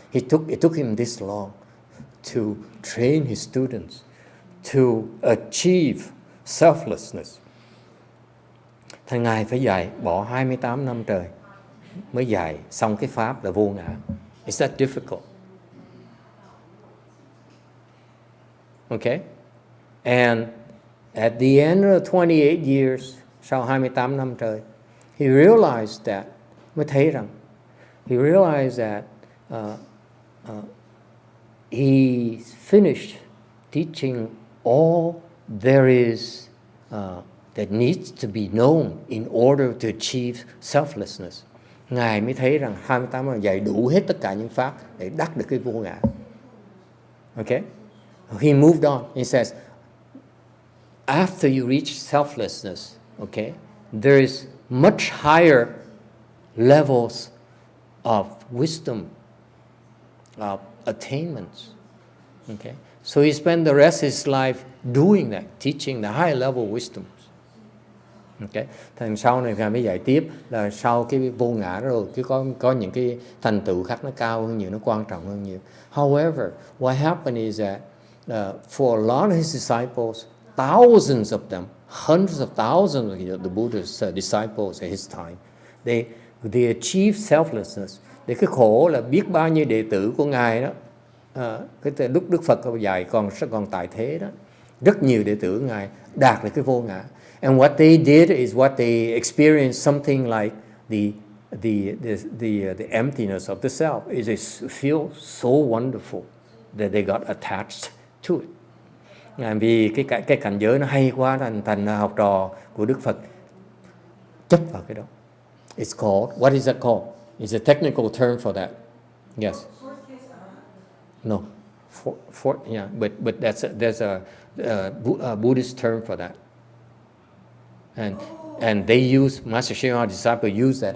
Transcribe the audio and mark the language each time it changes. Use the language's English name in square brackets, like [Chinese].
[English] It took him this long to train his students to achieve selflessness. [Vietnamese] Thằng Ngài phải dạy bỏ 28 năm trời mới dạy xong cái pháp là vô ngã. [English] It's that difficult. Okay? And at the end of 28 years, [Vietnamese] sau 28 năm trời, [English] he realized that, [Vietnamese] mới thấy rằng, [English] he realized that he finished teaching all there is that needs to be known in order to achieve selflessness. [Vietnamese] Ngài mới thấy rằng 28 năm dạy đủ hết tất cả những pháp để đắc được cái vô ngã. [English] Okay? He moved on. He says, after you reach selflessness, okay, there is much higher levels of wisdom, of attainments. Okay, so he spent the rest of his life doing that, teaching the high level wisdoms. [Vietnamese] Okay, thành sau này Ngài mới dạy tiếp là sau cái vô ngã rồi cái có những cái thành tựu khác nó cao hơn nhiều, nó quan trọng hơn nhiều. [English] However, what happened is that for a lot of his disciples, thousands of them, hundreds of thousands of the Buddha's disciples at his time, they achieved selflessness. [Vietnamese] Để cái khổ là biết bao nhiêu đệ tử của Ngài đó, cái lúc Đức Phật dạy còn tại thế đó, rất nhiều đệ tử Ngài đạt được cái vô ngã. [English] And what they did is what they experienced something like the emptiness of the self. It feels so wonderful that they got attached to it. [Vietnamese] Vì cái cảnh giới nó hay quá, thành học trò của Đức Phật chấp vào cái đó. [English] It's called, what is that called? It's a technical term for that. Yes. No. Yeah, but there's a Buddhist term for that. And they use, Master Hsing Yun's disciple used that.